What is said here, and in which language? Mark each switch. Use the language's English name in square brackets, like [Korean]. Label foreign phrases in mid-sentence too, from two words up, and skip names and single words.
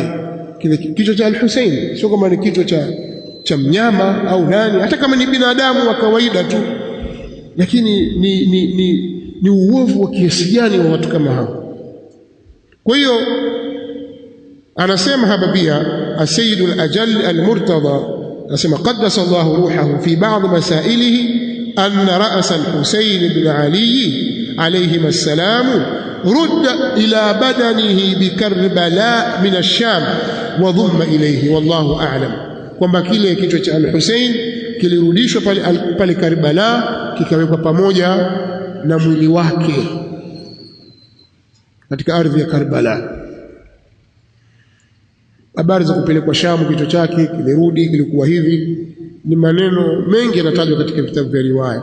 [Swahili] Kile kichwa cha Al-Hussein sio kama ni kichwa cha mnyama au nani, hata kama ni binadamu wa kawaida tu, lakini ni uovu wa kiasi gani wa watu kama hao. Kwa hiyo anasema hapa pia As-Sayyid al-Ajall al-Murtada, anasema [Arabic] قدس الله روحه في بعض مسائله أن رأس الحسين بن علي عليهم السلام رد إلى بدنه بكربلاء من الشام وضم إليه والله أعلم, [Swahili] kwamba kile kichwa cha al-Husayn kilirudishwa pale Karbala, kikawekwa pamoja na mwili wake katika ardhi ya Karbala. Habari za kupelekwa Shamu, kichwa chake kilirudi, kilikuwa hivi, ni maneno mengi yanatajwa katika vitabu vya riwaya.